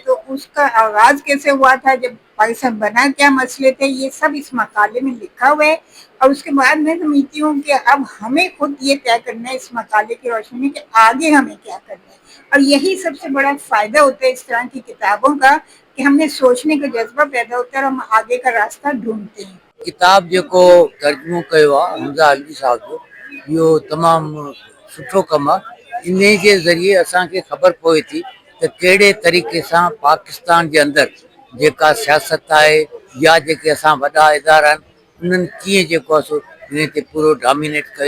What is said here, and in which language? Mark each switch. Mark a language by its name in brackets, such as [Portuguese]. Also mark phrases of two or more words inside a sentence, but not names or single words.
[Urdu] تو اس کا آغاز کیسے ہوا تھا، جب پاکستان بنا، کیا مسئلے تھے، یہ سب اس مقالے میں لکھا ہوا ہے۔ اور اس کے بعد میں سمجھتی ہوں کہ اب ہمیں خود یہ طے کرنا ہے اس مقالے کی روشنی میں کہ آگے ہمیں کیا کرنا ہے، اور یہی سب سے بڑا فائدہ ہوتا ہے اس طرح کی کتابوں کا کہ ہم نے سوچنے کا جذبہ پیدا ہوتا ہے اور ہم آگے کا راستہ ڈھونڈتے ہیں۔ [Sindhi] کتاب जेको तर्जुमो कयो आहे हमज़ा अलवी साहब जो, इहो तमामु सुठो कमु आहे। इन जे ज़रिए असांखे ख़बर पवे थी त कहिड़े तरीक़े सां पाकिस्तान जे अंदरि जेका सियासत आहे या जेके असां वॾा इदारा आहिनि उन्हनि कीअं जेको आहे सो इन ते पूरो डोमिनेट कयो।